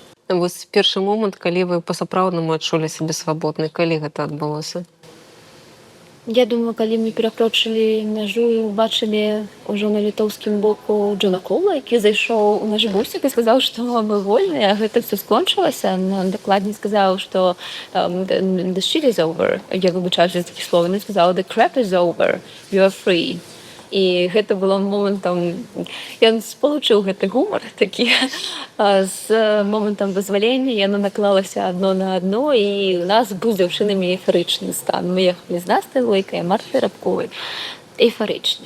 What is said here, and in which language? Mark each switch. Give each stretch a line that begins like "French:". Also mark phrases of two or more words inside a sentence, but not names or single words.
Belarusian: Вось першы момант, калі вы па-сапраўднаму адчулі сябе свабоднай, калі гэта адбылося? Я думаю, калі мы перакрочылі мяжу і убачылі ўжо на літоўскім боку Джона Коула, які зайшоў у наш бусік і сказаў, што мы вольныя, гэта все скончылася. Дакладней сказаў, што
English: the shit is over.
Belarusian: Я выбачаюся за такі словы. Ён сказаў,
English: the crap is over, you are free.
Belarusian: І гэта было момантам, ён спалучыў гэты гумар такі з момантам вызвалення, яно наклалася адно на адно, і у нас быў з дзяўчынамі эйфарычны стан. Мы ехалі з Настай Лойкай, Мартай Рабковай, эйфарычны.